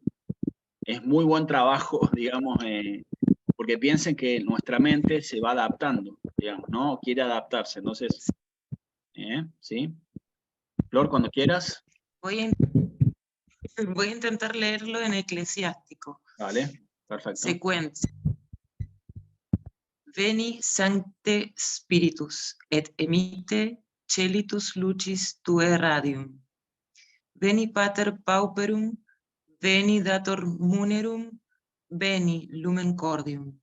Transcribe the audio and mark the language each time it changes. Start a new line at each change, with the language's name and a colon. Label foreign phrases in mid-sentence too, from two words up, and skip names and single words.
Spanish: Es muy buen trabajo, digamos, porque piensen que nuestra mente se va adaptando. digamos, ¿no? Quiere adaptarse, entonces, ¿sí? Flor, cuando quieras. Voy a intentar leerlo en eclesiástico. Vale, perfecto. Secuencia.
Latin: Veni Sancte Spiritus, et emite celitus lucis tue radium. Veni Pater Pauperum, veni Dator Munerum, veni Lumen Cordium.